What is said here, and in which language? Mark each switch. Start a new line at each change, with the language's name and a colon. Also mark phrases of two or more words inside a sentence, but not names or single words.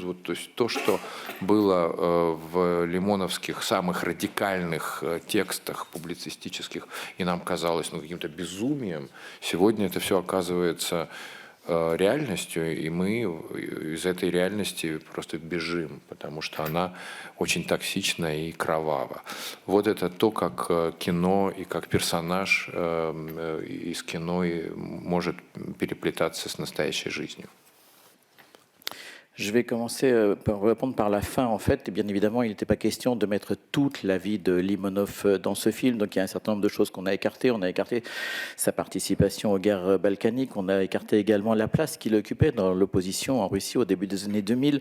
Russian: Вот, то есть то, что было в лимоновских самых радикальных текстах публицистических, и нам казалось каким-то безумием, сегодня это все оказывается реальностью, и мы из этой реальности просто бежим, потому что она очень токсична и кровава. Вот это то, как кино и как персонаж из кино может переплетаться с nastaïей жизнью.
French: Je vais commencer par répondre par la fin, en fait. Et bien évidemment, il n'était pas question de mettre toute la vie de Limonov dans ce film. Donc il y a un certain nombre de choses qu'on a écartées. On a écarté sa participation aux guerres balkaniques. On a écarté également la place qu'il occupait dans l'opposition en Russie au début des années 2000.